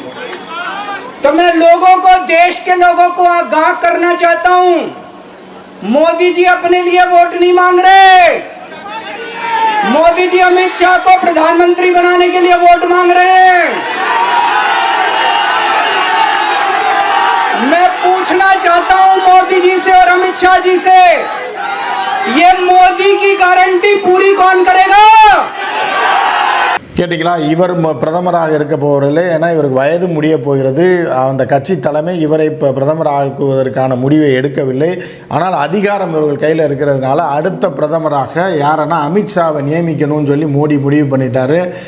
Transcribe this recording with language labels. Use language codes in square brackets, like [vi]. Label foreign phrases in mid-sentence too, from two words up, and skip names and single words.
[hi] तो मैं लोगों को, देश के लोगों को आगाह करना चाहता हूं, मोदी जी अपने लिए वोट नहीं मांग रहे, मोदी जी अमित शाह को प्रधानमंत्री बनाने के लिए वोट मांग रहे हैं. मैं पूछना चाहता हूं मोदी जी से और अमित शाह जी से, ये मोदी की गारंटी पूरी कौन करेगा? [ta] கேட்டிங்களா? இவர் பிரதமராக இருக்க போவதில்லை, ஏன்னா இவருக்கு வயது முடிய போகிறது. அந்த கட்சி தலைமை இவரை இப்போ பிரதமராக்குவதற்கான முடிவை எடுக்கவில்லை. ஆனால் அதிகாரம் இவர்கள் கையில் இருக்கிறதுனால அடுத்த பிரதமராக யாரன்னா அமித்ஷாவை நியமிக்கணும்னு சொல்லி மோடி முடிவு பண்ணிட்டாரு.